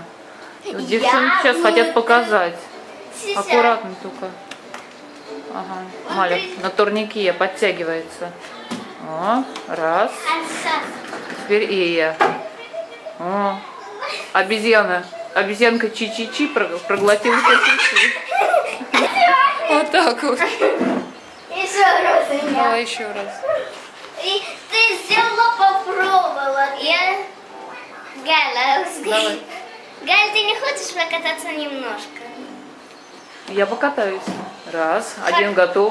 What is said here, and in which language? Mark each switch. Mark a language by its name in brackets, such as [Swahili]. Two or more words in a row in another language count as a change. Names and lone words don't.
[Russian] Вот девчонки сейчас хотят показать. Аккуратно только. Ага. Маля, на турнике подтягивается. О, раз. Теперь и я. О, обезьяна. Обезьянка чи-чи-чи проглотила чи-чи-чи. Вот так вот. Еще раз у меня. Давай еще раз. И ты взяла, попробовала. Я... Галя, Давай. Галя, ты не хочешь покататься немножко? Я покатаюсь. Раз. Один готов.